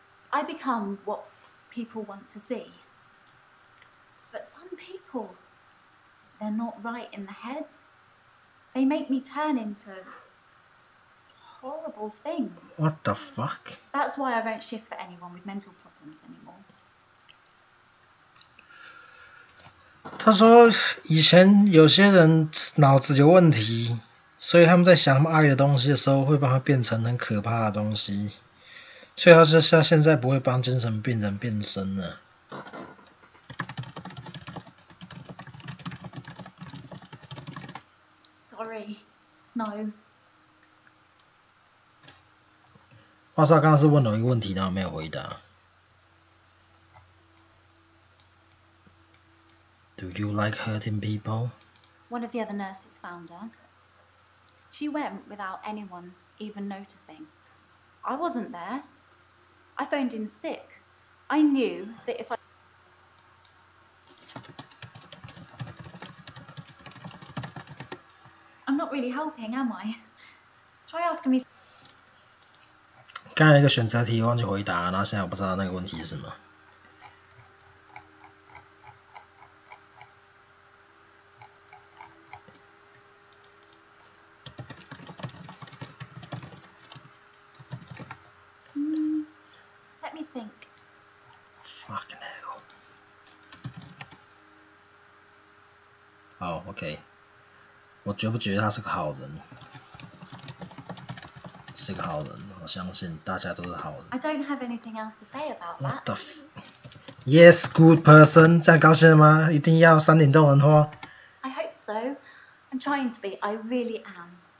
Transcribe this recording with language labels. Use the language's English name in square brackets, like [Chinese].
[English] I become what people want to see. But some people, they're not right in the head. They make me turn into horrible things. What the fuck? That's why I won't shift for anyone with mental problems anymore. [Chinese] 他说以前有些人脑子有问题，所以他们在想他们爱的东西的时候，会把它变成很可怕的东西。所以他现在不会帮精神病人变身了。 [English] Sorry, no. [Chinese] 话说他刚刚是问了一个问题，然后没有回答。 [English] Do you like hurting people? One of the other nurses found her. She went without anyone even noticing. I wasn't there. I phoned in sick. I knew that if I... I'm not really helping, am I? Try asking me... [Chinese] 刚才一个选择题忘记回答，然后现在我不知道那个问题是什么。 [English] Let me think. Fucking hell. [Chinese] 好 ，OK。我觉不觉得他是个好人？是个好人，我相信大家都是好人。 [English] I don't have anything else to say about that. What the Yes, good person. [Chinese] 这样高兴了吗？一定要山顶洞人花。 [English] I hope so. I'm trying to be. I really am.